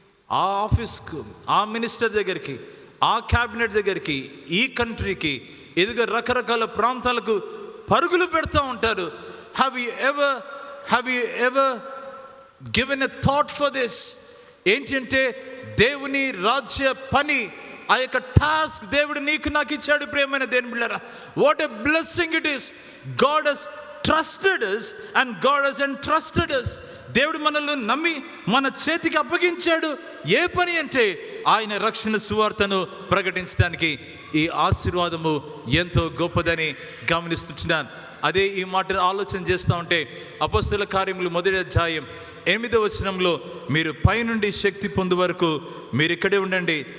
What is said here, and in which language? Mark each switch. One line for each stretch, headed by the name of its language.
Telugu: ఆ ఆఫీస్కు, ఆ మినిస్టర్ దగ్గరికి, ఆ క్యాబినెట్ దగ్గరికి, ఈ కంట్రీకి, ఎదుగు రకరకాల ప్రాంతాలకు పరుగులు పెడతా ఉంటారు.
English: Have you ever given a thought for this?
Telugu: ఏంటంటే దేవుని రాజ్య పని, ఆ యొక్క టాస్క్ దేవుడు నీకు నాకు ఇచ్చాడు. ప్రియమైన దేవుని బిడ్డలారా,
English: What a blessing it is. God has trusted us and God has entrusted us.
Telugu: దేవుడు మనల్ని నమ్మి మన చేతికి అప్పగించాడు. ఏ పని అంటే ఆయన రక్షణ సువార్తను ప్రకటించడానికి. ఈ ఆశీర్వాదము ఎంతో గొప్పదని గమనిస్తున్నాను. అదే ఈ మాట ఆలోచన చేస్తూ ఉంటే అపొస్తలుల కార్యములు 1వ అధ్యాయం 8వ వచనంలో, మీరు పైనుండి శక్తి పొందు వరకు మీరు ఇక్కడే ఉండండి.